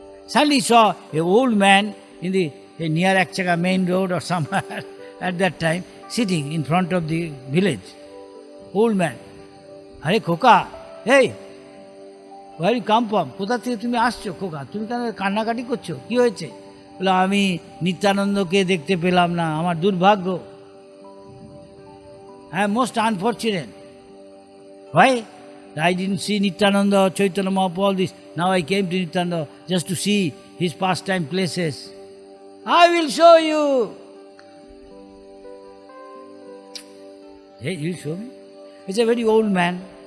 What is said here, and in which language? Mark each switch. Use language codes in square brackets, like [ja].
[en] Suddenly he saw an old man in the near Ekshaka main road or somewhere at that time, sitting in front of the village. Old man. Hare Khoka, hey, where you come from? [bn] কোথা থেকে তুমি আসছো খোকা? তুমি কেন কান্নাকাটি করছো? কি হয়েছে? বলে আমি নিত্যানন্দকে দেখতে পেলাম না, আমার দুর্ভাগ্য। [en] I am most unfortunate. Why? I didn't see Nityananda, Chaitanya Mahaprabhu, all this. Now I came to Nityananda just to see his pastime places. I will show you. Hey, you show me? It's a very old man.